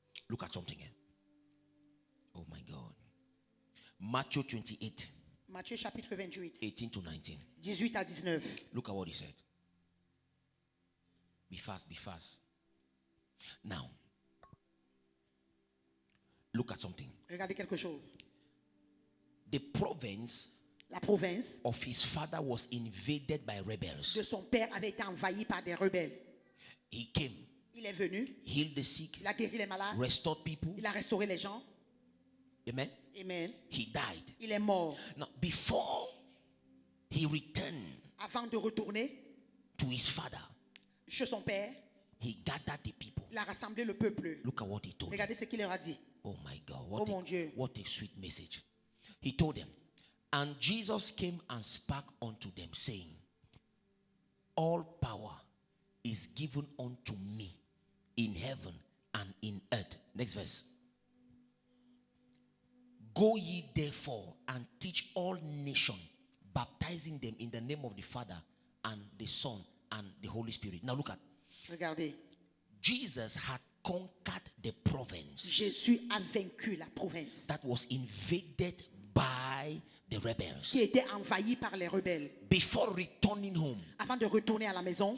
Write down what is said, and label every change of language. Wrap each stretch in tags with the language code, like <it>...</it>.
<en>Look at something here. Oh my God. Matthew 28,</en> <fr>Matthieu chapitre 28,</fr> <en>18 to 19.</en> <fr>18 à 19.</fr> <en>Look at what he said. Be fast, be fast. Now, look at something.</en> <fr>Regardez quelque chose.</fr> <en>The province</en> <fr>La province</fr> <en>of his father was invaded by rebels.</en> <fr>de son père avait été envahie par des rebelles.</fr> <en>He came,</en> <fr>Il est venu,</fr> <en>healed the sick,</en> <fr>il a guéri les malades,</fr> <en>restored people.</en> <fr>il a restauré les gens.</fr> <en>Amen.</en> <fr>Amen.</fr> <en>He died.</en> <fr>Il est mort.</fr> <en>Now, before he returned</en> <fr>avant de retourner</fr> <en>to his father,</en> <fr>chez son père,</fr> <en>he gathered the people.</en> <fr>il a rassemblé le peuple.</fr> <en>Look at what he told them.</en> <fr>Regardez ce qu'il leur a dit.</fr> <en>Oh my God,</en> <fr>Oh mon Dieu.</fr> <en>what a sweet message. He told them, and Jesus came and spake unto them, saying, all power is given unto me in heaven and in earth. Next verse. Go ye therefore and teach all nations, baptizing them in the name of the Father and the Son and the Holy Spirit. Now look at.</en> <fr>Regardez.</fr> <en>Jesus had conquered the province.</en> <fr>Jésus a vaincu la province</fr> <en>That was invaded by the rebels.</en> <fr>qui était envahie par les rebelles.</fr> <en>Before returning home,</en> <fr>Avant de retourner à la maison,</fr>